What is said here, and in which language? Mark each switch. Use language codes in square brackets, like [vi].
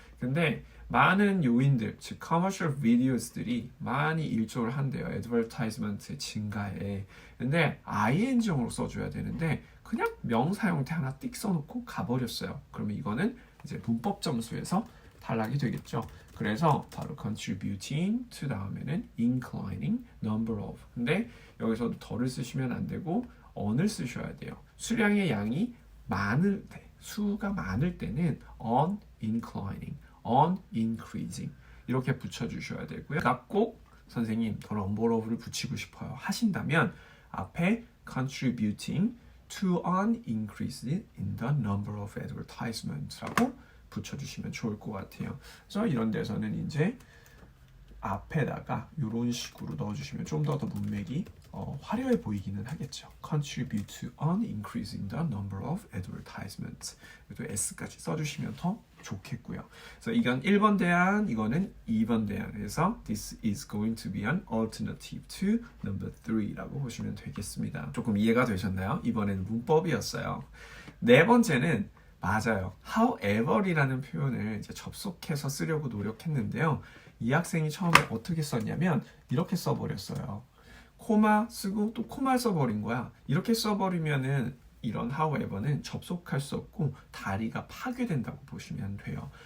[ko] 근데 많은 요인들, 즉 commercial videos들이 많이 일조를 한대요. advertisement 증가에. 근데 ing형으로 써줘야 되는데 그냥 명사 형태 하나 띡 써놓고 가버렸어요. 그러면 이거는 이제 문법 점수에서 탈락이 되겠죠. 그래서 바로 [en] contributing to [ko] 다음에는 [en] inclining number of. [ko] 근데 여기서도 더를 쓰시면 안 되고 on을 쓰셔야 돼요. 수량의 양이 많을 때, 수가 많을 때는 [en] on inclining, on increasing [ko] 이렇게 붙여주셔야 되고요. 꼭 선생님 더 number of를 붙이고 싶어요 하신다면 앞에 [en] contributing to an increase in the number of advertisements [ko] 라고 붙여주시면 좋을 것 같아요. 그래서 이런 데서는 이제 앞에다가 이런 식으로 넣어주시면 좀 더 문맥이 화려해 보이기는 하겠죠. [en] Contribute to an increase in the number of advertisements. [ko] 또 S까지 써주시면 더 좋겠고요. 그래서 이건 1번 대안, 이거는 2번 대안. [en] 그래서 this is going to be an alternative to number 3라고 [ko] 보시면 되겠습니다. 조금 이해가 되셨나요? 이번에는 문법이었어요. 네 번째는 맞아요. however이라는 표현을 이제 접속해서 쓰려고 노력했는데요. 이 학생이 처음에 어떻게 썼냐면 이렇게 써버렸어요. 코마 쓰고 또 코마 써버린 거야. 이렇게 써버리면은 이런 however는 접속할 수 없고 다리가 파괴된다고 보시면 돼요.